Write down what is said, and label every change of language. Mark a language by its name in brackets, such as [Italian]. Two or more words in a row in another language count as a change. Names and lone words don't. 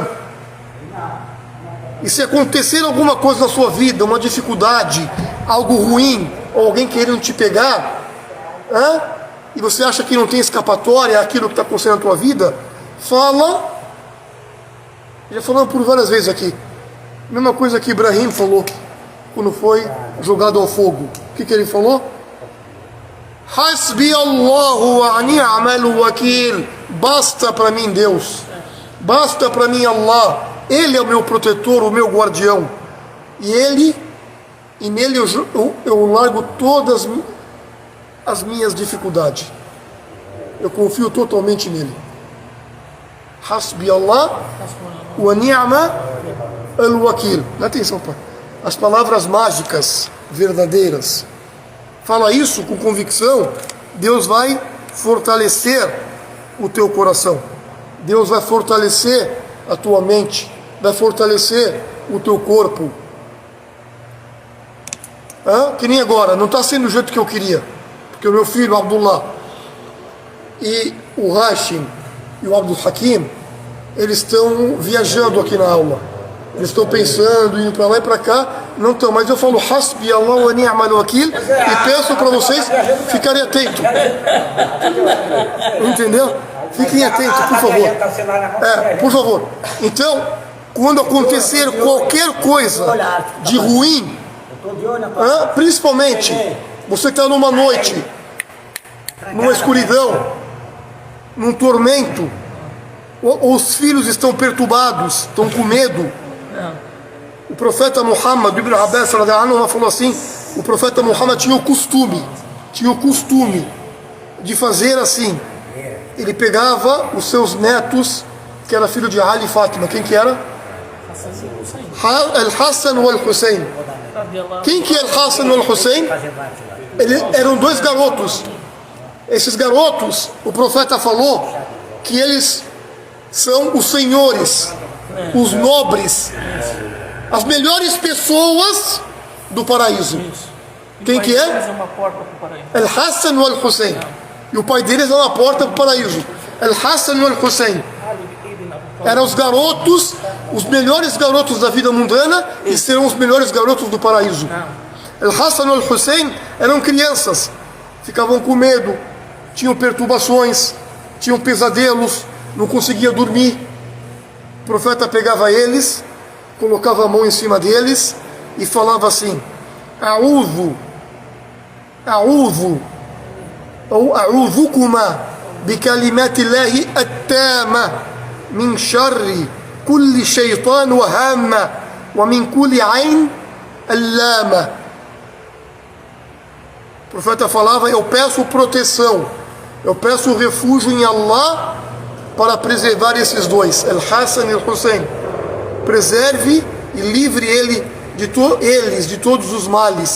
[Portuguese] E se acontecer alguma coisa na sua vida, uma dificuldade, algo ruim, ou alguém querendo te pegar, e você acha que não tem escapatória aquilo que está acontecendo na tua vida, fala. Já falamos por várias vezes aqui. Mesma coisa que Ibrahim falou quando foi jogado ao fogo. O que ele falou? [Arabic] حسبي الله ونعم الوكيل. [Portuguese] Basta para mim Deus. Basta para mim Allah. Ele é o meu protetor, o meu guardião. E nele eu largo todas as minhas dificuldades. Eu confio totalmente nele. [Arabic] حسبي الله ونعم الوكيل. [Portuguese] Dá atenção, pai. As palavras mágicas, verdadeiras. Fala isso com convicção, Deus vai fortalecer o teu coração. Deus vai fortalecer a tua mente, vai fortalecer o teu corpo. Que nem agora, não está sendo do jeito que eu queria. Porque o meu filho, Abdullah, e o Hashim e o Abdul Hakim, eles estão viajando aqui na aula. Eles estão pensando, indo para lá e para cá, não estão. Mas eu falo, [Arabic] حسبي الله ونعم الوكيل, [Portuguese] e peço para vocês ficarem atentos. Entendeu? Fiquem atentos, por favor. Por favor. Então, quando acontecer qualquer coisa de ruim, principalmente, você está numa noite, numa escuridão, num tormento, os filhos estão perturbados, estão com medo. O profeta Muhammad ibn Abbas falou assim: o profeta Muhammad tinha o costume de fazer assim. Ele pegava os seus netos, que era filho de Ali e Fátima. Quem que era? Al-Hassan e Al-Hussein. Quem que é Al-Hassan e Al-Hussein? Eram dois garotos. Esses garotos, o profeta falou que eles são os senhores, os nobres, as melhores pessoas do paraíso. Quem que é? Al-Hassan e Al-Hussein. E o pai deles era na porta do paraíso. Al-Hassan e Al-Hussein eram os garotos, os melhores garotos da vida mundana, e serão os melhores garotos do paraíso. Al-Hassan e Al-Hussein eram crianças, ficavam com medo, tinham perturbações, tinham pesadelos, não conseguiam dormir. O profeta pegava eles colocava a mão em cima deles e falava assim: [Arabic] أعوذ, ou أعيذكما بكلمات الله التامة من شر كل شيطان وهامة ومن كل عين لامة. [Portuguese] O profeta falava: eu peço proteção, eu peço refúgio em Allah para preservar esses dois, Al-Hassan e Al-Hussein. Preserve e livre eles de todos os males.